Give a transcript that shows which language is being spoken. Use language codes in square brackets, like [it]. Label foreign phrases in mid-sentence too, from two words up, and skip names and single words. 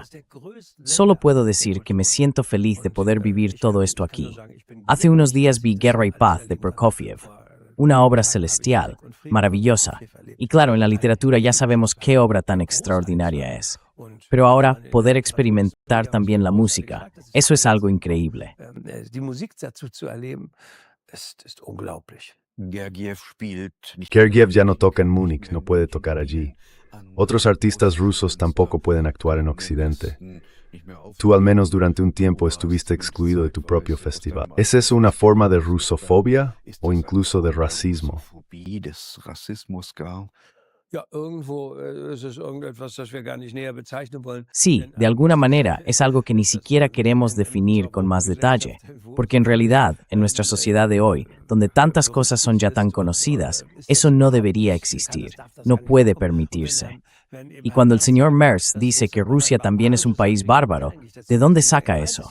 [es] Solo puedo decir que me siento feliz de poder vivir todo esto aquí. Hace unos días vi Guerra y Paz de Prokofiev, una obra celestial, maravillosa. Y claro, en la literatura ya sabemos qué obra tan extraordinaria es. Pero ahora, poder experimentar también la música, eso es algo increíble. [de] Die Musik dazu zu erleben, ist unglaublich. Gergiev spielt nicht [es] Gergiev ya no toca en Múnich, no puede tocar allí. Otros artistas rusos tampoco pueden actuar en Occidente. [de] nicht mehr auf [es] Tú al menos durante un tiempo estuviste excluido de tu propio festival. ¿Es eso una forma de rusofobia o incluso de racismo? [de] Phobie des Rassismus gar. Ja, irgendwo, ist es irgendetwas, das wir gar nicht näher bezeichnen wollen. [es] Sí, de alguna manera es algo que ni siquiera queremos definir con más detalle, porque en realidad, en nuestra sociedad de hoy, donde tantas cosas son ya tan conocidas, eso no debería existir, no puede permitirse. Y cuando el señor Merz dice que Rusia también es un país bárbaro, ¿de dónde saca eso?